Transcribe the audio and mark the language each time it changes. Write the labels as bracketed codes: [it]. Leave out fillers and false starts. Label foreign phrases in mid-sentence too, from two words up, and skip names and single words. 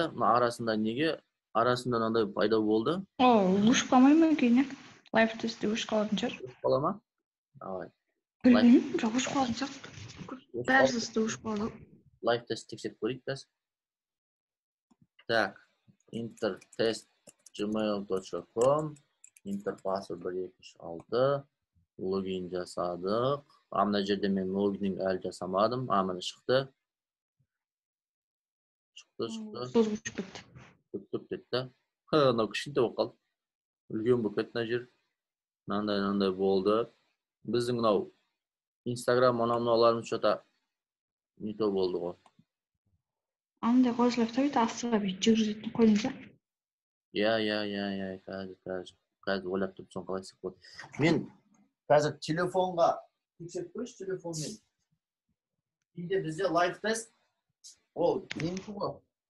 [kk] Мына арасында неге? Арасында мынандай пайда болды. Өшіп қалмай ма кейін? Live тестте өшіп қалатын шығар. Өшіп қала ма? Давай. Білмеймін, жоқ өшіп қалатын шығар. Бәрі тестте өшіп қалды. Live тест тексеріп көрейік қазір. Так, intertest@gmail.com, interpassword 126, логин жасадық. Мына жерде мен логин әлі жасамадым. Мына шықты. Шықты. Соз өшіп кетті. Көп кетті. Мынау кішкентай болып қалды. Үлкен болып кетті мына жер. Мынандай болды. Біздің мынау Instagram мыналарымыз [ru] что-то не то [kk] болды ғой. Андай қосылып та бүйтіп астыға бүйтіп жүргізетін қойдыңыз ба? Иә, қазір ойлап тұрып соны қалай істеп болады. Мен қазір телефонға тексеріп көрші телефонмен. Кейде бізде live тест, ол неменкі ғой?